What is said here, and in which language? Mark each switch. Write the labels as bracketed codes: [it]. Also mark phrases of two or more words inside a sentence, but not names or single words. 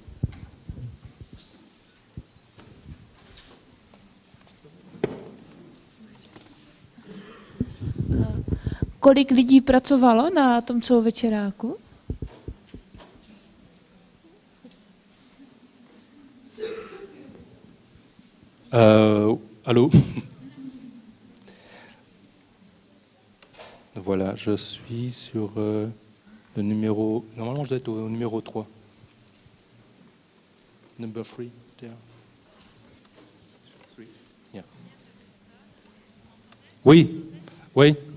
[cs] Kolik lidí pracovalo na tom celovečeráku? [fr] Allô? Voilà, je suis sur le numéro... Normalement, je dois être au numéro 3. [en] Number 3, there. Yeah. [fr] Oui, oui.